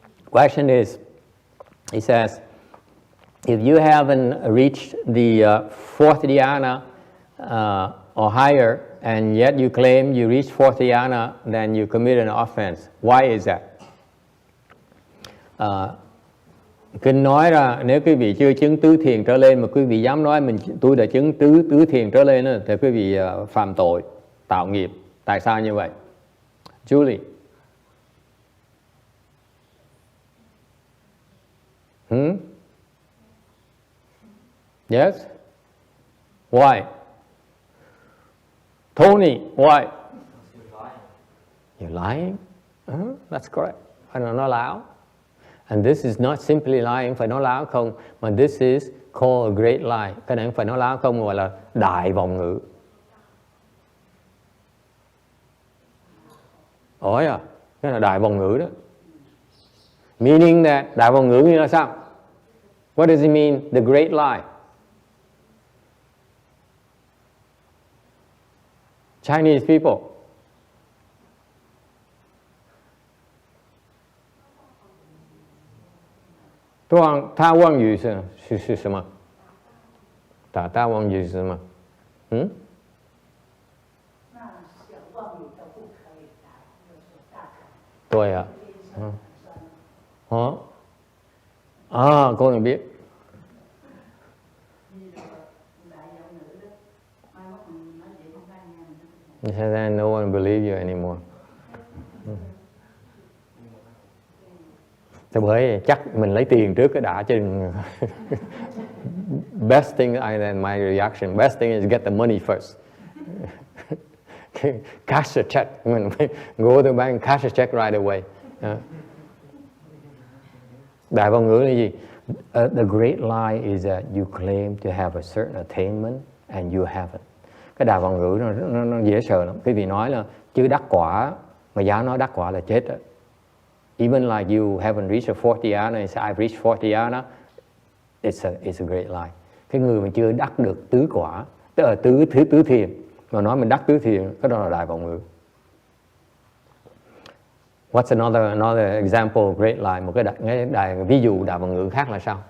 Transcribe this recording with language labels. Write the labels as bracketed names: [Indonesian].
[English] Question is, he says, if you haven't reached the fourth dhyana or higher, and yet you claim you reached fourth dhyana, then you committed an offense. Why is that? [Vietnamese] Kinh nói ra nếu quý vị chưa chứng tứ thiền trở lên mà quý vị dám nói tôi đã chứng tứ thiền trở lên thì quý vị phạm tội, tạo nghiệp. Tại sao như vậy? Julie. [English] Yes? Why? Tony, why? You're lying? That's correct. [Vietnamese] Phải nói láo. [English] And this is not simply lying, [Vietnamese] phải nói láo không, mà [English] this is called a great lie. [Vietnamese] Cái này không phải nói láo không, gọi là đại vọng ngữ. Ôi à, cái là đại vọng ngữ đó. [English] Meaning that, [Vietnamese] đại vọng ngữ như là sao? [English] What does it mean, the great lie? Chinese people. [Chinese] Ta望语是什么？大望语是什么？对啊。 [Vietnamese] Cô này biết. [English] Then no one believe you anymore. [Vietnamese] Thế bởi chắc mình lấy tiền trước cái đã chứ. [English] Best thing, my reaction, best thing is get the money first. Cash a check. Go to the bank, cash a check right away. [Vietnamese] Đại vọng ngữ là gì? [English] The great lie is that you claim to have a certain attainment and you haven't. [Vietnamese] Cái đại vọng ngữ nó dễ sợ lắm. Quý vị nói là chưa đắc quả, mà dám nói đắc quả là chết rồi. [English] Even like you haven't reached a fourth dhyana, and say I've reached fourth dhyana, it's a great lie. [Vietnamese] Cái người mà chưa đắc được tứ quả, tức là tứ thiền, mà nói mình đắc tứ thiền, cái đó là đại vọng ngữ. [English] What's another example of great lie? [Vietnamese] Một cái ví dụ đại vọng ngữ khác là sao?